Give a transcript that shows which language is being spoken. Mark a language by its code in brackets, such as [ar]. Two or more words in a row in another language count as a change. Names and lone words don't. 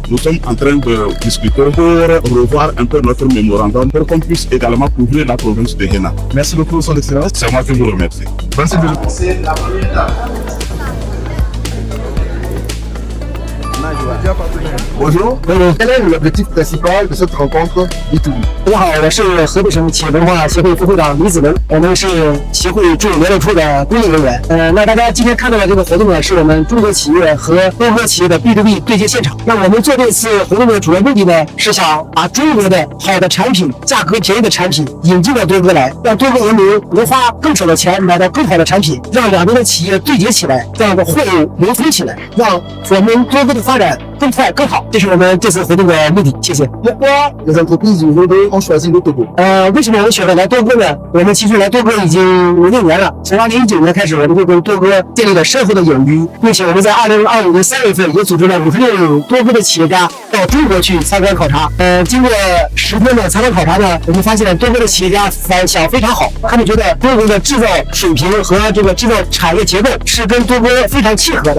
[fr] Nous sommes en train de discuter pour revoir un peu notre mémorandum pour qu'on puisse également couvrir la province de Henan. Merci beaucoup, son excellence. C'est moi qui vous remercie. Merci de Bonjour. Quel est l'objectif principal de cette rencontre B2B? [zh] 大家好，我是河北省企业文化协会副会长李子文，我们是协会驻联络处的工作人员。那大家今天看到的这个活动呢，是我们中国企业和多国企业的 B2B 对接现场。那我们做这次活动的主要目的呢，是想把中国的好的产品、价格便宜的产品引进到多哥来，让多哥人民能花更少的钱买到更好的产品，让两边的企业对接起来，这样的货物流通起来，让我们多哥的发展更快更好。这是我们这次活动的目的。谢谢。 [fr] Pourquoi les entreprises du Hebei ont choisi le Togo? [zh] 为什么我们选择来多哥呢？我们其实来多哥已经5、6年了，从2019年开始，我们就跟多哥建立了深厚的友谊，并且我们在2025年3月份也组织了56多哥的企业家到中国去参观考察。经过10天的参观考察呢，我们发现多哥的企业家反响非常好，他们觉得中国的制造水平和这个制造产业结构是跟多哥非常契合的。